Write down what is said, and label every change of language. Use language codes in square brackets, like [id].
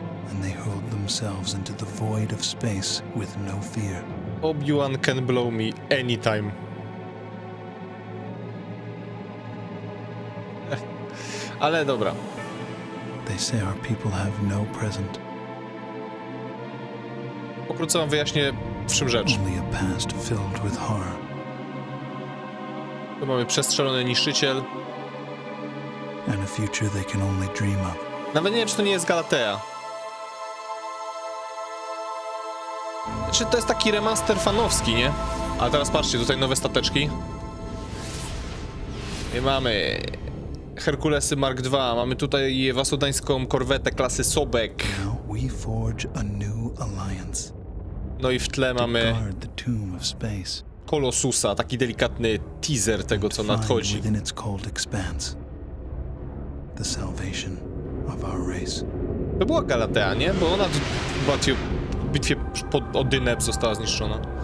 [en] And they hurled themselves into the void of space with no fear. Obi-Wan can blow me anytime. [pl] Ale dobra. [en] They say our people have no present, [pl] Pokrótce wam wyjaśnię, w czym rzecz. [en] only a past filled with horror. [pl] Tu mamy przestrzelony niszczyciel. [en] And a future they can only dream of. [pl] Nawet nie wiem, czy to nie jest Galatea. Znaczy, to jest taki remaster fanowski, nie? Ale teraz patrzcie, tutaj nowe stateczki. I mamy Herkulesy Mark II, mamy tutaj wasodańską korwetę klasy Sobek. [en] Now we forge a new alliance. [pl] No i w tle mamy [en] Guard the tomb of space. [pl] Kolosusa, taki delikatny teaser tego, co [en] Find [pl] nadchodzi. [en] within its cold expanse the salvation of our race. [pl] To była Galatea, nie? Bo ona w bitwie pod Odyneb została zniszczona.